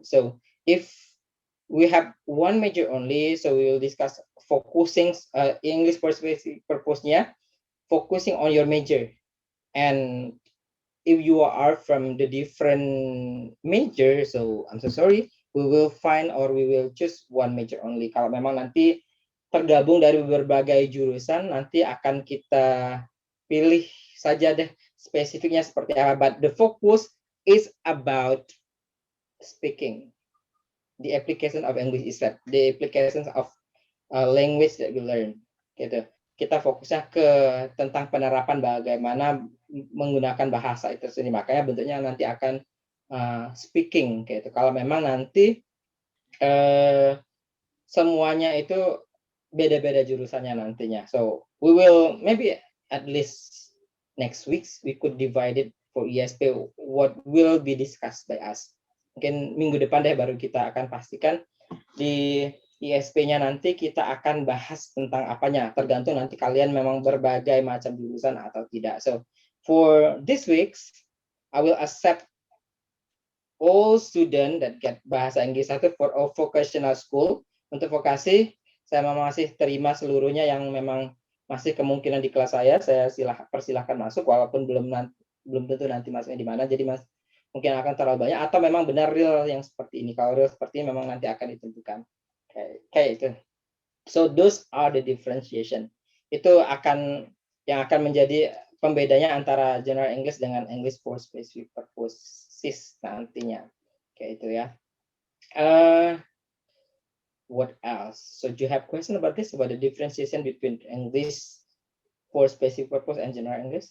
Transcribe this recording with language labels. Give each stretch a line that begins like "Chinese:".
English: So if we have one major only, so we will discuss focusing English for specific purpose-nya, focusing on your major. And if you are from the different major, so I'm so sorry, we will find or we will choose one major only.
Indonesian: Kalau memang nanti tergabung dari berbagai jurusan, nanti akan kita pilih saja deh spesifiknya seperti apa.
English: But the focus is about speaking. The application of English is that the applications of language that we learn.
Indonesian: Gitu. Kita fokusnya ke tentang penerapan bagaimana menggunakan bahasa itu sendiri. Makanya bentuknya nanti akan speaking. Gitu. Kalau memang nanti semuanya itu beda-beda jurusannya nantinya.
English: So we will maybe at least next week we could divide it for ISP what will be discussed by us.
Indonesian: Mungkin minggu depan deh baru kita akan pastikan di ISP-nya nanti kita akan bahas tentang apanya. Tergantung nanti kalian memang berbagai macam jurusan atau tidak.
English: So for this week I will accept all student that get bahasa Inggris 1 for all vocational school.
Indonesian: Untuk vokasi saya masih terima seluruhnya yang memang masih kemungkinan di kelas saya persilahkan masuk walaupun belum tentu nanti masuknya di mana. Jadi mungkin akan terlalu banyak atau memang benar real yang seperti ini. Kalau real seperti ini memang nanti akan ditentukan. Kayak itu.
English: So those are the differentiation.
Indonesian: Itu yang akan menjadi pembedanya antara general English dengan English for specific purposes nantinya. Kayak itu ya.
English: What else? So do you have question about this, about the differentiation between English for specific purpose and general English?